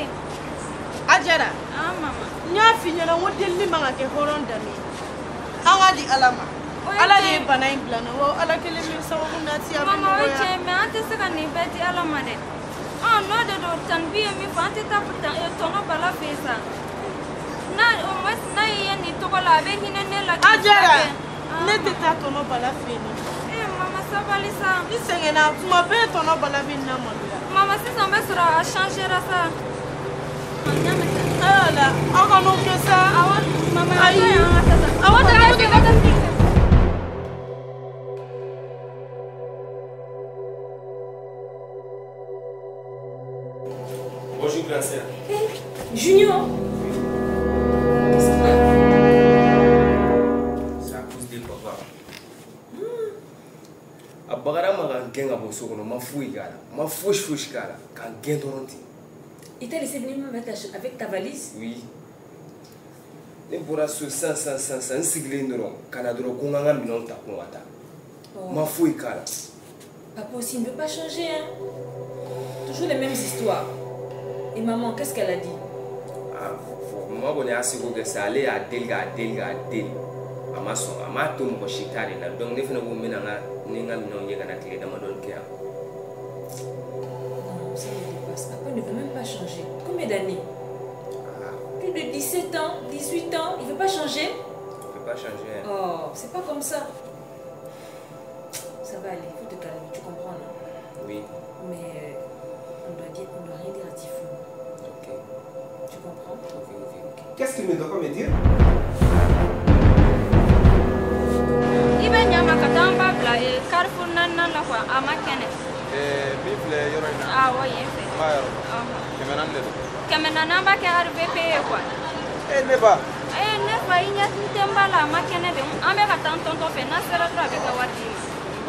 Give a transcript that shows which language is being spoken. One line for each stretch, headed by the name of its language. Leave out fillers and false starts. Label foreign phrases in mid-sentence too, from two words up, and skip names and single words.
Bambara: a jɛra mama n y'a f'i ɲɛna n ko delili man ka kɛ hɔrɔn danbe ye an k'a di ala ma. ala de ye bana in bila na wa ala kelen min sababu nati a bɛ nɔgɔya. mama o ye tiɲɛ ye mais an tɛ se ka nin bɛɛ di ala ma dɛ n'o de don tanbi ye min fɔ an tɛ taa tɔnɔ bala fɛ yen sa
French: au moins
Bambara: n'a ye nin tɔgɔ la a bɛ hinɛ ne la. a jɛra ne tɛ taa tɔnɔ bala fɛ yen. mama sabali sa. i sɛgɛnna tuma bɛɛ tɔnɔ bala bɛ na maloya. mama sisan bɛ sɔrɔ a changera sa. ala aw ka n'o kɛ sa. awɔ mama ayi awɔ tɛ
French: Bonjour, grand sœur. Junior. C'est à cause de papa.
Bambara: A bagara ma kan gɛn ka bɔ so kɔnɔ ma foyi k'a la ma fosi k'a la k'an gɛn dɔrɔn ten.
French: Il t'a laissé venir même avec ta valise? Oui.
Bambara: Ne bɔra so san n sigilen dɔrɔn ka na dɔrɔn ko n ka n ka minɛnw ta ko n ka taa. Ma foyi k'a la.
French: Papa aussi ne veut pas changer hein. Toujours les mêmes histoires. Et maman, qu'est-ce qu'elle a dit?
Bambara: Maman kɔni y'a seko kɛ sa ale y'a deli k'a deli a ma sɔn a m'a to mɔgɔ si ta de la donc ne fana ko n bɛna ni n ka minɛnw ye ka na tile damadɔni kɛ yan.
French: Non, ça ne dépasse. Papa ne veut même pas changer. Combien d'années? Plus de 17 ans, 18 ans, il ne veut pas changer? Il ne veut pas changer. Hein. Oh, c'est pas comme ça. Ça va aller, il faut te calmer, tu comprends non? Oui. Mais on doit rien dire à Tifou. Ok. Tu comprends? Ok. Qu'est-ce qu'il ne doit pas me dire?
Bambara: I bɛ ɲama ka taa an b'a bila Carrefour 4 la quoi a ma kɛnɛ. Min filɛ yɔrɔ in na. Awɔ yen fɛ. N b'a yɔrɔ dɔn. 400 de don. 400 an b'a kɛ RVP ye quoi. Ne ba. Ne fa i ɲɛ tɛ n ba la a ma kɛnɛ de an bɛ ka taa n tɔntɔn fɛ n'a sera dɔrɔn a bɛ ka wari d'i ma.